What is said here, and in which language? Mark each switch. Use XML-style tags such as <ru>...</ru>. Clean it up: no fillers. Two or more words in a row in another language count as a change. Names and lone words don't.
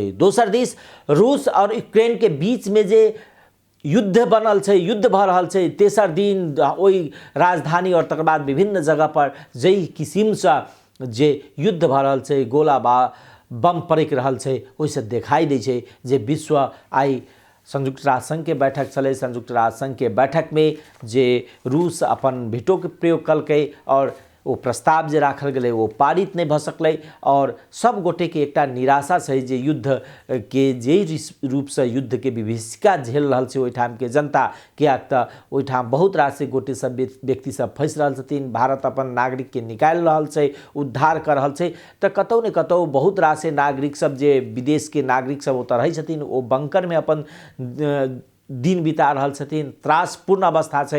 <mai>दोसर दिस रूस और यूक्रेन के बीच में जे युद्ध बनल छै, युद्ध भ रहल छै, तेसर दिन ओहि राजधानी और तकर बाद विभिन्न जगह पर जई किसिम से जे युद्ध भ रहल छै, गोला बम पड़क रहल छै, ओहिसे देखाई दै छै जे विश्व आई संयुक्त राष्ट्र संघ के बैठक चले, संयुक्त राष्ट्र संघ के बैठक में जे रूस अपन वीटो के प्रयोग कलकै और वो प्रस्ताव जे राखल गए वो पारित नहीं भ सकलै। और सब गोटे के एकटा निराशा छै जे युद्ध के जे रूप से युद्ध के विभीषिका झेल रहल छै ओहिठाम के जनता। कियाक तऽ ओहिठाम बहुत रास गोटे सब व्यक्ति सब फंस रहल छथिन, भारत अपन नागरिक के निकाल रहल छै, उद्धार कर रहल छै, तऽ कतौ ने कतौ बहुत रास नागरिक सब जे विदेश के नागरिक सब ओतऽ रहै छथिन ओ बंकर में अपन दिन बिता रहल छथिन, त्रासपूर्ण अवस्था छै।</mai>